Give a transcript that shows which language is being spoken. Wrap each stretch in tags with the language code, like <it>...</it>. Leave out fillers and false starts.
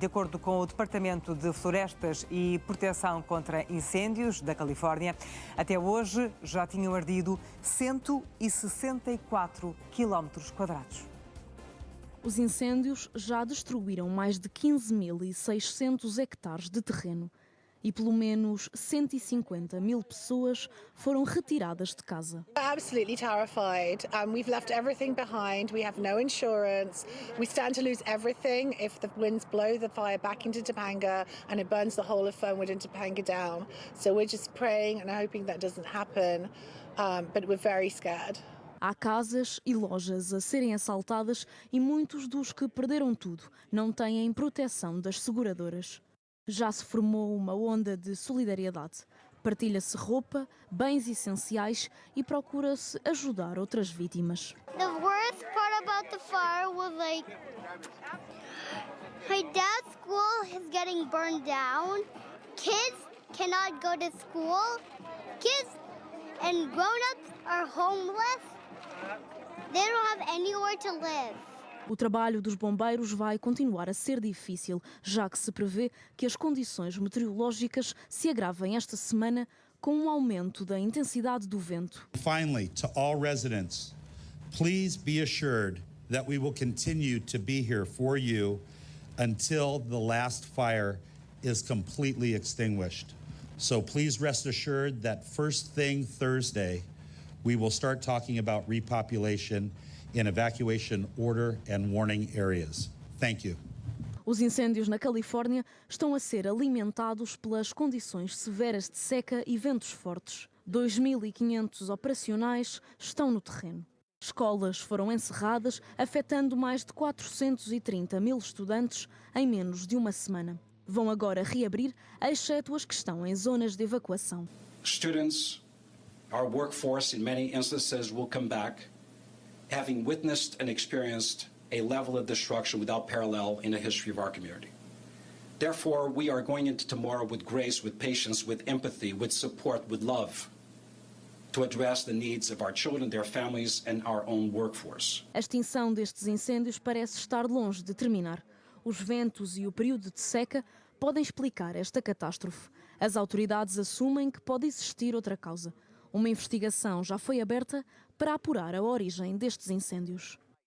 <pt>De acordo com o Departamento de Florestas e Proteção contra Incêndios da Califórnia, até hoje já tinham ardido 164 km quadrados. Os incêndios já destruíram mais de 15.600 hectares de terreno. E pelo menos 150 mil pessoas foram retiradas de casa.</pt> <en>Absolutely terrified. We've left everything behind. We have no insurance. We stand to lose everything if the winds blow the fire back into Topanga and it burns the whole of Fernwood and Topanga down. So we're just praying and hoping that doesn't happen. But we're very scared.</en> <pt>Há casas e lojas a serem assaltadas e muitos dos que perderam tudo não têm proteção das seguradoras. Já se formou uma onda de solidariedade. Partilha-se roupa, bens essenciais e procura-se ajudar outras vítimas.</pt> <en>The worst part about the fire was my dad's school is getting burned down. Kids cannot go to school. Kids and grown-ups are homeless. They don't have anywhere to live.</en> <pt>O trabalho dos bombeiros vai continuar a ser difícil, já que se prevê que as condições meteorológicas se agravem esta semana com um aumento da intensidade do vento.</pt> <en>Finally, to all residents, please be assured that we will continue to be here for you until the last fire is completely extinguished. So please rest assured that first thing Thursday, we will start talking about repopulation in evacuation order and warning areas. Thank you.</en> <pt>Os incêndios na Califórnia estão a ser alimentados pelas condições severas de seca e ventos fortes. 2.500 operacionais estão no terreno. Escolas foram encerradas, afetando mais de 430 mil estudantes em menos de uma semana. Vão agora reabrir, exceto as que estão em zonas de evacuação.</pt> <en>Students, our workforce in many instances will come back, having witnessed and experienced a level of destruction without parallel in the history of our community. Therefore, we are going into tomorrow with grace, with patience, with empathy, with support, with love, to address the needs of our children, their families, and our own workforce.</en> <pt>A extinção destes incêndios parece estar longe de terminar. Os ventos e o período de seca podem explicar esta catástrofe. As autoridades assumem que pode existir outra causa. Uma investigação já foi aberta para apurar a origem destes incêndios.</pt>